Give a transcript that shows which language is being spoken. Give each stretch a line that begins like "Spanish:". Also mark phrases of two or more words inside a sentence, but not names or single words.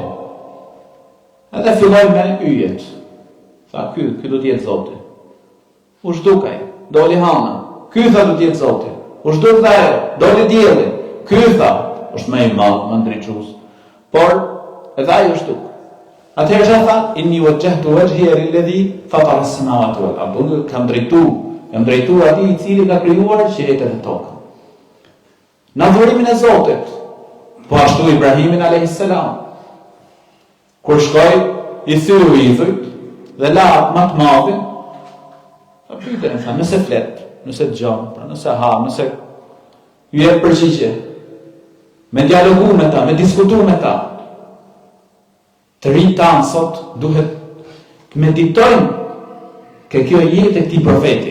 Albanian: Edhe filloi me yjet. Tha, ky do të jetë Zoti. U zhdukaj, doli hana. Ky tha do të jetë Zoti. U zhduk dhe ajo, doli dielli. Ky tha, është më i madh, më ndriçues. Por edhe ai u zhduk. Atëherë tha,
Arabic: إني وجهت وجهي للذي فطر السماوات والأرض.
Albanian: Unë kam drejtuar atij i cili ka krijuar qiejtë dhe tokën. Në adhurimin e Zotit, po ashtu Ibrahimin
Arabic: عليه السلام,
Albanian: kur shkoi, i thyu idhujt dhe la më të madhin, pyetën, tha, nëse flet, nëse dëgjon, pra nëse ha, nëse ju jep përgjigje, me dialogu me ta, me diskutu me ta, të rinj tanë sot duhet të meditojnë ke kjo jetë e këtij profeti.